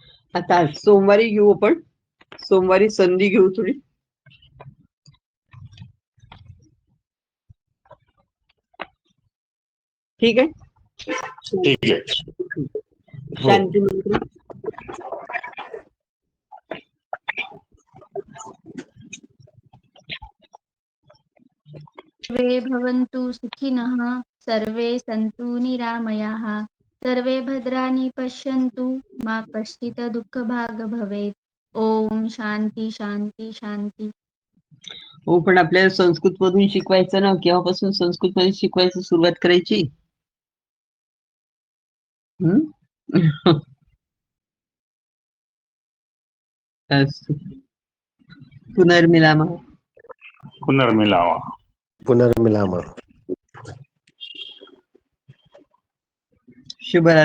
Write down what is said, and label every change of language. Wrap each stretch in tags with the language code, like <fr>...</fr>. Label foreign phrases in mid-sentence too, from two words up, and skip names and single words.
<mr>आता सोमवारी घेऊ आपण. सोमवारी संधी घेऊ थोडी. ठीक आहे. ठीक आहे. शांती मंत्र.</mr> <sa>सर्वे भवन्तु सुखिनः, सर्वे सन्तु निरामयाः, सर्वे भद्राणि पश्यन्तु, मा कश्चित् दुःखभाग् भवेत्. ओम शांती शांती शांती.</sa> <mr>हो, पण आपल्याला संस्कृत मधून शिकवायचं ना. केव्हापासून संस्कृत मध्ये शिकवायची सुरुवात करायची?</mr> <sa>अस्तु. पुनर्मिलामः. पुनर्मिलावा. पुनर्मिलामः.</sa> <mr>शुभरात्री.</mr>